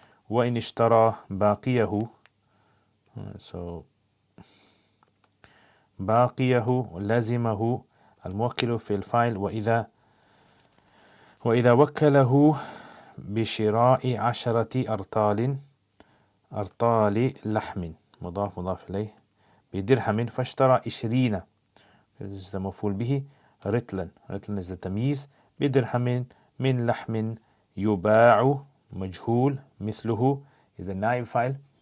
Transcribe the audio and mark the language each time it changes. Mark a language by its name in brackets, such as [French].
[Arabic] وإن اشترى باقيه so باقيه لازمه الموكل في الفاعل. وإذا وكله بشراء 10 أرطال لحم مضاف مضاف إليه بدرهم فاشترى 20. [English] This is the مفعول به. رتلا is the تمييز. [Arabic] بدرهم من لحم يباع مجهول مثله [English] is the [Arabic] نائب فاعل.